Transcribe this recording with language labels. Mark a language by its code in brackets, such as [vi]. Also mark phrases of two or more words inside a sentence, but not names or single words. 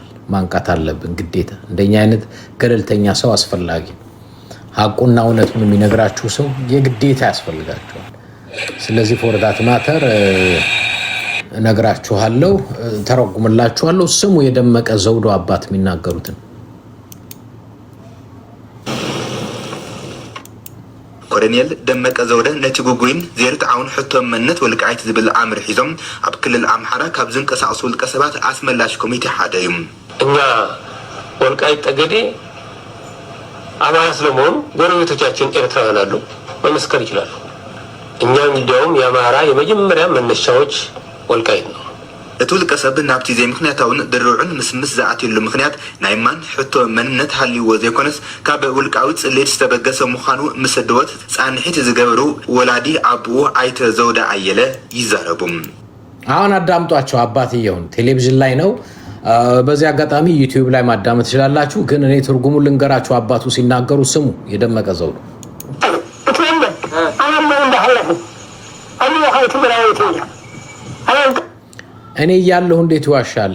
[am] ማንቃት አለብን ግዴታ። እንደኛ አይነት ገለልተኛ ሰው አስፈላጊ ነው። ሀቁና እውነቱን የሚነግራችሁ ሰው የግዴታ ያስፈልጋችኋል። ስለዚህ [en] for that matter [am] ነግራችኋለሁ፣ ተረጉምላችኋለሁ። ስሙ የደመቀ ዘውዱ አባት የሚናገሩትን። [ti] ኮሎኔል ደመቀ ዘውደ ነቲ ጉጉይን ዘይርትዓውን ሕቶም መነት ወልቃይት ዝብል ኣምር ሒዞም ኣብ ክልል ኣምሓራ ካብ ዝንቀሳቀሱ ውልቀ ሰባት ኣስመላሽ ኮሚቴ ሓደ እዩ። [am] እኛ ወልቃይት ጠገዴ አማራ ስለመሆኑ ጎረቤቶቻችን ኤርትራውያን አሉ መመስከር ይችላሉ። እኛም እንዲያውም የአማራ የመጀመሪያ መነሻዎች ወልቃይት ነው። [ti] እቲ ውልቀ ሰብ ናብቲ ዘይምክንያታውን ድርዑን ምስምስ ዝኣትየሉ ምክንያት ናይ ማን ሕቶ መንነት ሃልይዎ ዘይኮነስ ካብ ውልቃዊ ፅሌት ዝተበገሰ ምዃኑ ምስ ድወት ፃንሒት ዝገበሩ ወላዲ ኣቦኡ ኣይተ ዘውደ ኣየለ ይዛረቡ። [am] አሁን አዳምጧቸው። አባትየውን ቴሌቪዥን ላይ ነው። በዚህ አጋጣሚ ዩቲዩብ ላይ ማዳመጥ ትችላላችሁ። ግን እኔ ትርጉሙን ልንገራችሁ። አባቱ ሲናገሩ ስሙ። የደመቀ ዘውዱ እኔ እያለሁ እንዴት ይዋሻል?